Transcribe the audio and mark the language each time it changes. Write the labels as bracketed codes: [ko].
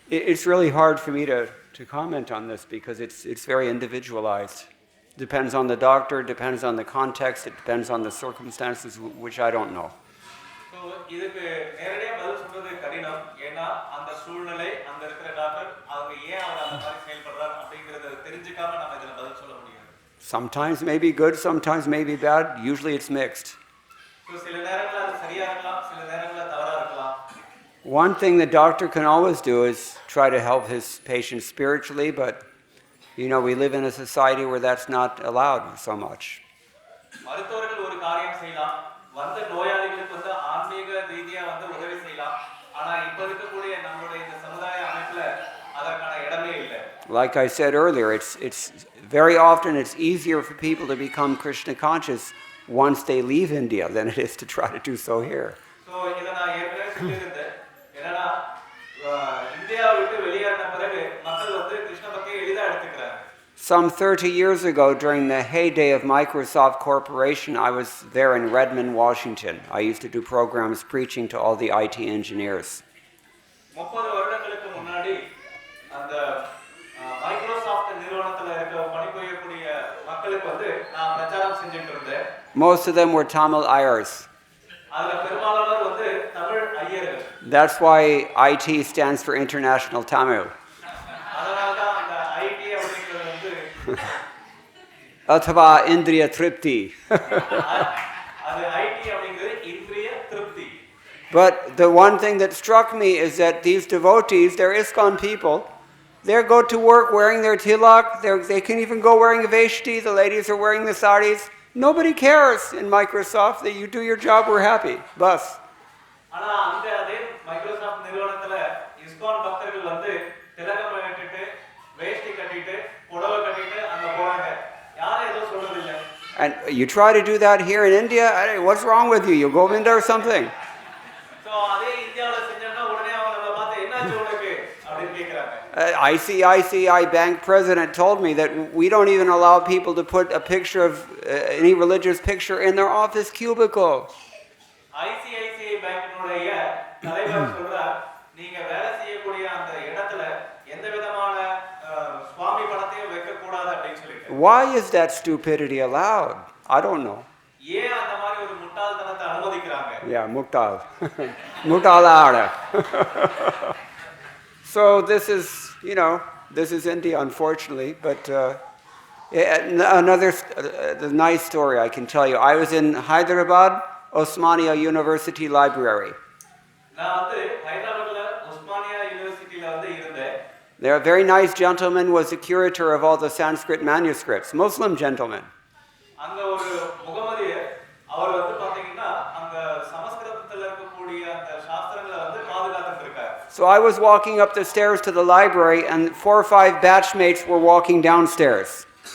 [en] It's really hard for me to comment on this because it's very individualized. Depends on the doctor, depends on the context, it depends on the circumstances, which I don't know. [ta] So இதுக்கு நேரடியா பதில் சொல்றது கடினம். ஏன்னா அந்த சூழ்நிலை, அங்க இருக்கிற டாக்டர் அவங்க ஏன் அவர் அந்த மாதிரி செயல்படுறார் அப்படிங்கறத தெரிஞ்சுக்காம நம்ம இதல பதில் சொல்ல முடியாது. [en] Sometimes may be good, sometimes may be bad. Usually it's mixed. [ta] So சில நேரங்கள்ல அது சரியா இருக்கலாம், சில நேரங்கள்ல தவறா இருக்கலாம். [en] One thing the doctor can always do is try to help his patients spiritually, but we live in a society where that's not allowed so much. [ta] மருத்துவர்கள் ஒரு காரியம் செய்யலாம், வந்த நோயாளிகளுக்கு வந்து ஆன்மீக ரீதியா வந்து உதவி செய்யலாம். ஆனா இப்ப இருக்கக்கூடிய நம்மளுடைய இந்த சமுதாய அமைப்புல அதற்கான இடமே இல்லை. [en] Like I said earlier, it's very often it's easier for people to become Krishna conscious once they leave India than it is to try to do so here. [ta] So இத நான் ஏற்கனவே சொல்லியிருந்தேன். என்னன்னா இந்தியாவை விட்டு வெளியேறின பிறகு மக்கள் வந்து கிருஷ்ண பக்தியை எளிதா எடுத்துக்கிறாங்க. [en] Some 30 years ago, during the heyday of Microsoft Corporation, I was there in Redmond, Washington. I used to do programs preaching to all the IT engineers. [ta] 30 வருடங்களுக்கு முன்னாடி அந்த மைக்ரோசாஃப்ட் நிறுவனத்துல இருக்க பணிபுரியக்கூடிய மக்களுக்கு வந்து நான் பிரச்சாரம் செஞ்சிட்டு இருந்தேன். [en] Most of them were Tamil Ayers. [ta] அதுல பெரும்பாலானோர் வந்து Tamil ஐயர்கள். [en] That's why IT stands for International Tamil. [ta] அதனால தான் அந்த ஐடி அப்படிங்கிறது வந்து Athava Indriya Tripti. அது ஐடி அப்படிங்கிறது இந்திரிய திருப்தி. [en] But the one thing that struck me is that these devotees, they're ISKCON people, they go to work wearing their tilak, they can even go wearing a veshti, the ladies are wearing the saris. Nobody cares in Microsoft that you do your job, we're happy. [hi] Bus. [ta] ஆனா அங்க அதே Microsoft நிறுவனத்துல ISKCON பக்தர்கள் வந்து திலகம் கட்டிட்டு வேஷ்டி கட்டிட்டு புடவை கட்டிட்டு அங்க போறாங்க. யாரும் ஏதோ சொல்றது இல்ல. [en] And you try to do that here in India, what's wrong with you? You go in there or something? [ta] So அதே இந்தியாவுல செஞ்சா உடனே அவங்க நம்ம பார்த்து என்னாச்சு உனக்கு அப்படினு கேக்குறாங்க. [en] ICICI Bank president told me that we don't even allow people to put a picture of any religious picture in their office cubicle. [ta] ICICI பேங்கினுடைய தலைவர் சொல்றார், நீங்க வேலை செய்யக்கூடிய அந்த இடத்துல எந்த விதமான சுவாமி படத்தையும் வைக்க கூடாது அப்படினு சொல்லிட்டு. [en] Why is that stupidity allowed? I don't know. [ta] ஏன் அந்த மாதிரி ஒரு முட்டாள்தனத்தை அனுமதிக்கறாங்க? Yeah, muktal. Mutalara. [en] So this is India, unfortunately, but another nice story I can tell you. I was in Hyderabad, Osmania University Library. [ta] நான் வந்து ஹைதராபாத்ல உஸ்மானியா யுனிவர்சிட்டில வந்து இருந்தேன். [en] There a very nice gentleman was the curator of all the Sanskrit manuscripts, Muslim gentleman. [ta] அங்க ஒரு முகமதியர், அவர் வந்து பாத்தீங்கன்னா அங்க சமஸ்கிருதத்துல இருக்கக்கூடிய அந்த சாஸ்திரங்களை வந்து பாதுகாத்துட்டு இருக்கார். [en] So I was walking up the stairs to the library and 4 or 5 batchmates were walking downstairs.